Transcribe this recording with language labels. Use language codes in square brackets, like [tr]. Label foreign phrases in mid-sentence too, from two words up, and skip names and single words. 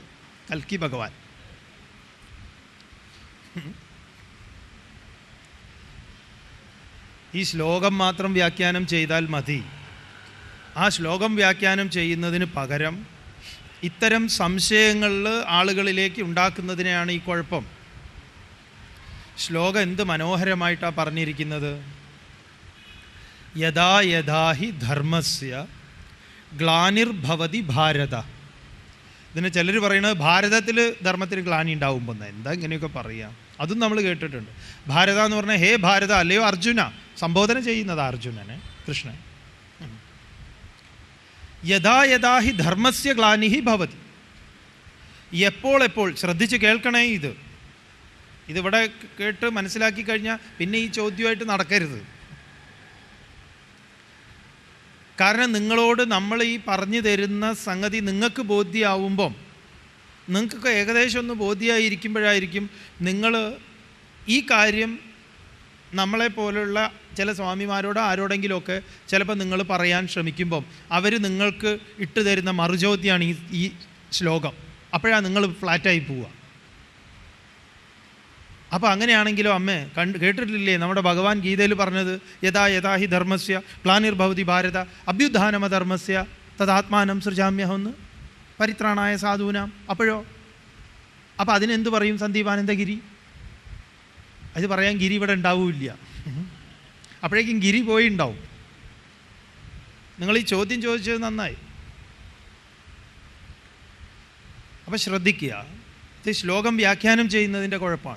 [ml] കൽക്കി ഭഗവാൻ. ഈ ശ്ലോകം മാത്രം വ്യാഖ്യാനം ചെയ്താൽ മതി. ആ ശ്ലോകം വ്യാഖ്യാനം ചെയ്യുന്നതിന് പകരം ഇത്തരം സംശയങ്ങളിൽ ആളുകളിലേക്ക് ഉണ്ടാക്കുന്നതിനെയാണ് ഈ കുഴപ്പം. ശ്ലോകം എന്ത് മനോഹരമായിട്ടാണ് പറഞ്ഞിരിക്കുന്നത്. [sa] യഥാ യഥാ ഹി ധർമ്മസ്യ ഗ്ലാനിർഭവതി ഭാരത. [ml] ഇതിന് ചിലർ പറയുന്നത് ഭാരതത്തിൽ ധർമ്മത്തിന് ഗ്ലാനി ഉണ്ടാവുമ്പോൾ. എന്താ ഇങ്ങനെയൊക്കെ പറയാം? അതും നമ്മൾ കേട്ടിട്ടുണ്ട്. ഭാരത എന്ന് പറഞ്ഞാൽ [sa] ഹേ ഭാരത, [ml] അല്ലയോ അർജുന, സംബോധന ചെയ്യുന്നത് അർജുനനെ, കൃഷ്ണൻ. [sa] യഥാ യഥാ ഹി ധർമ്മസ്യ ഗ്ലാനിഹി ഭവതി. [ml] എപ്പോൾ ശ്രദ്ധിച്ച് കേൾക്കണേ. ഇതിവിടെ കേട്ട് മനസ്സിലാക്കി കഴിഞ്ഞാൽ പിന്നെ ഈ ചോദ്യമായിട്ട് നടക്കരുത്. കാരണം നിങ്ങളോട് നമ്മൾ ഈ പറഞ്ഞു തരുന്ന സംഗതി നിങ്ങൾക്ക് ബോധ്യമാവുമ്പം, നിങ്ങൾക്കൊക്കെ ഏകദേശം ഒന്ന് ബോധ്യമായിരിക്കുമ്പോഴായിരിക്കും നിങ്ങൾ ഈ കാര്യം നമ്മളെപ്പോലുള്ള ചില സ്വാമിമാരോടോ ആരോടെങ്കിലുമൊക്കെ ചിലപ്പോൾ നിങ്ങൾ പറയാൻ ശ്രമിക്കുമ്പം അവർ നിങ്ങൾക്ക് ഇട്ട് തരുന്ന മറുചോദ്യമാണ് ഈ ശ്ലോകം. അപ്പോഴാണ് നിങ്ങൾ ഫ്ലാറ്റായി പോവുക. അപ്പോൾ അങ്ങനെയാണെങ്കിലോ അമ്മേ കേട്ടിട്ടില്ലേ നമ്മുടെ ഭഗവാൻ ഗീതയിൽ പറഞ്ഞത് [sa] യഥാ യഥാ ഹി ധർമ്മസ്യ ഗ്ലാനിർഭവതി ഭാരത അഭ്യുത്ഥാനമധർമ്മസ്യ തദാത്മാനം സൃജാമ്യഹമെന്ന് പരിത്രാണായ സാധൂനാം. [ml] അപ്പോൾ അതിനെന്ത് പറയും സന്ദീപാനന്ദഗിരി? അത് പറയാൻ ഗിരി ഇവിടെ ഉണ്ടാവില്ല. അപ്പോഴേക്കും ഗിരി പോയി ഉണ്ടാവും. നിങ്ങൾ ഈ ചോദ്യം ചോദിച്ചത് നന്നായി. അപ്പം ശ്രദ്ധിക്കുക, ഇത് ശ്ലോകം വ്യാഖ്യാനം ചെയ്യുന്നതിൻ്റെ കുഴപ്പമാണ്.